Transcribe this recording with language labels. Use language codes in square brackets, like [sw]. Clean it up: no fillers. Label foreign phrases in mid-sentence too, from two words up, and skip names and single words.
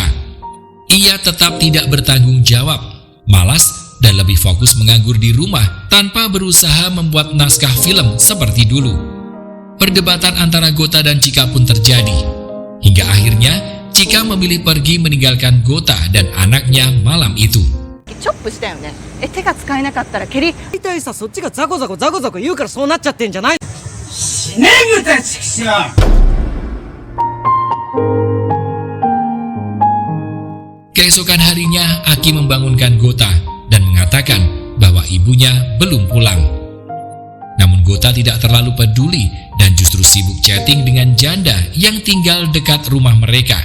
[id] Ia tetap tidak bertanggung jawab, malas, dan lebih fokus menganggur di rumah tanpa berusaha membuat naskah film seperti dulu. Perdebatan antara Gota dan Chika pun terjadi. Hingga akhirnya, Chika memilih pergi meninggalkan Gota dan anaknya malam itu. [ja] チョップしたよね。手が使えなかったら蹴り。大体さ、そっちがザコザコザコザコ言うからそうなっちゃってんじゃない。 [id] Keesokan harinya, Aki membangunkan Gota dan mengatakan bahwa ibunya belum pulang. Namun Gota tidak terlalu peduli dan justru sibuk chatting dengan janda yang tinggal dekat rumah mereka.